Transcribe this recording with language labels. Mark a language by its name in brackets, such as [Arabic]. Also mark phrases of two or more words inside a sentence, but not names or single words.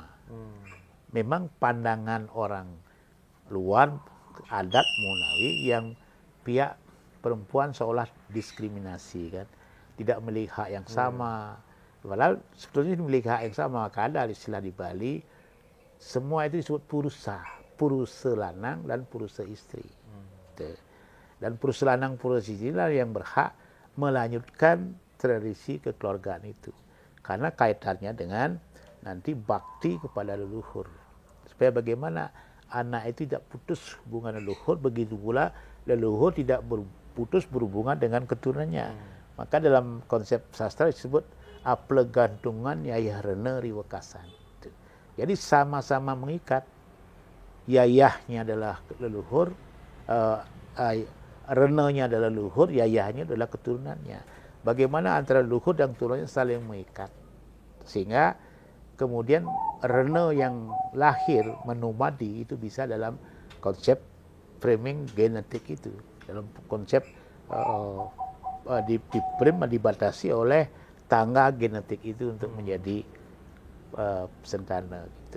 [Indonesian] Memang pandangan orang luar, adat Munawi, yang pihak perempuan seolah diskriminasi, kan, tidak memiliki hak yang sama. Padahal sebetulnya memiliki hak yang sama. Maka ada istilah di Bali, semua itu disebut purusa lanang dan purusa istri. Dan purusa lanang, purusa istri lah yang berhak melanjutkan tradisi kekeluargaan itu, karena kaitannya dengan nanti bakti kepada leluhur, supaya bagaimana anak itu tidak putus hubungan leluhur, begitu pula leluhur tidak putus berhubungan dengan keturunannya. Maka dalam konsep sastra disebut [Kawi] aplegantungan yayah rene riwekasan. [Indonesian] Jadi sama-sama mengikat, yayahnya adalah leluhur, renenya adalah leluhur, yayahnya adalah keturunannya. Bagaimana antara leluhur dan keturunannya saling mengikat, sehingga kemudian rene yang lahir menumadi itu bisa dalam konsep framing genetik itu, dalam konsep dibatasi oleh tangga genetik itu untuk menjadi sentana gitu.